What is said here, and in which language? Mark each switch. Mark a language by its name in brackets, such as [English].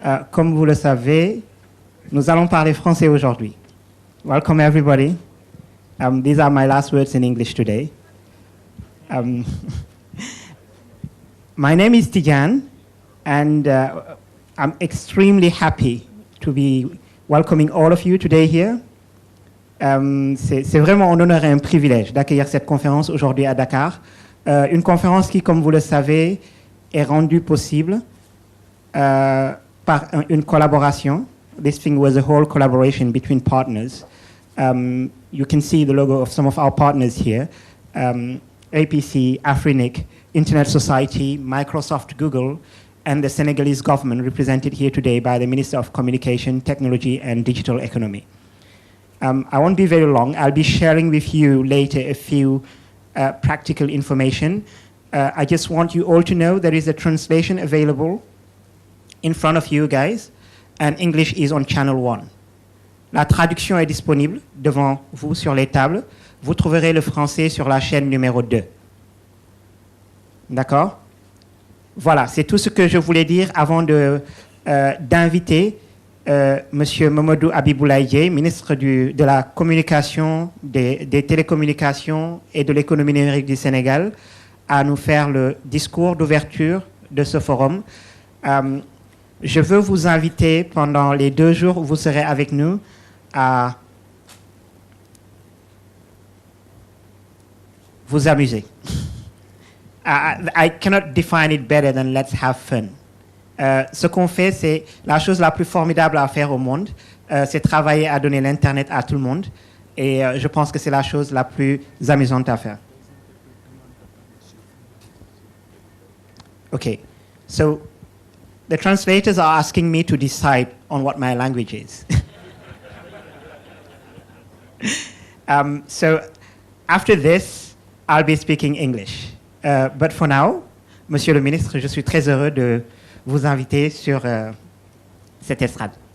[French] Comme vous le savez, nous allons parler français aujourd'hui. [English] Welcome everybody. These are my last words in English today. My name is Tijan, and I'm extremely happy to be welcoming all of you today here. C'est vraiment un honneur et un privilège d'accueillir cette conférence aujourd'hui à Dakar. Une conférence qui, comme vous le savez, est rendue possible par une collaboration. This thing was a whole collaboration between partners. You can see the logo of some of our partners here. APC, Afrinic, Internet Society, Microsoft, Google, and the Senegalese government represented here today by the Minister of Communication, Technology and Digital Economy. I won't be very long. I'll be sharing with you later a few practical information. I just want you all to know there is a translation available in front of you guys, and English is on channel 1. [French] La traduction est disponible devant vous sur les tables. Vous trouverez le français sur la chaîne numéro 2. D'accord? Voilà, c'est tout ce que je voulais dire avant d'inviter Monsieur Mamadou Abiboulaye, ministre de la Communication, des Télécommunications et de l'économie numérique du Sénégal, à nous faire le discours d'ouverture de ce forum. Je veux vous inviter pendant les 2 jours où vous serez avec nous à vous amuser. [English] I cannot define it better than let's have fun. [French] Ce qu'on fait, c'est la chose la plus formidable à faire au monde, c'est travailler à donner l'Internet à tout le monde. Et je pense que c'est la chose la plus amusante à faire. [English] Okay, so the translators are asking me to decide on what my language is. So after this, I'll be speaking English. But for now, [French] Monsieur le Ministre, je suis très heureux de vous inviter sur cette estrade.